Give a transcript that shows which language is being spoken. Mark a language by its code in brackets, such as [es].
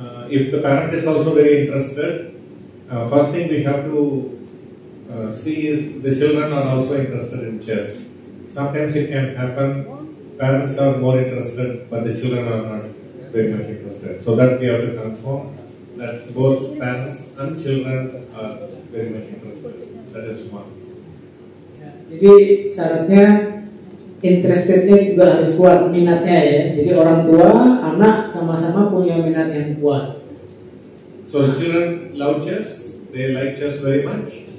[en] If the parent is also very interested, first thing we have to see is the children are also interested in chess. Sometimes it can happen, parents are more interested, but the children are not very much interested. So that we have to confirm that both parents and children are very much interested. That is one. [id] Ya, jadi syaratnya interestednya juga harus kuat, minatnya ya. Jadi orang tua, anak sama-sama punya minat yang kuat. [en] So the children love chess. They like chess very much.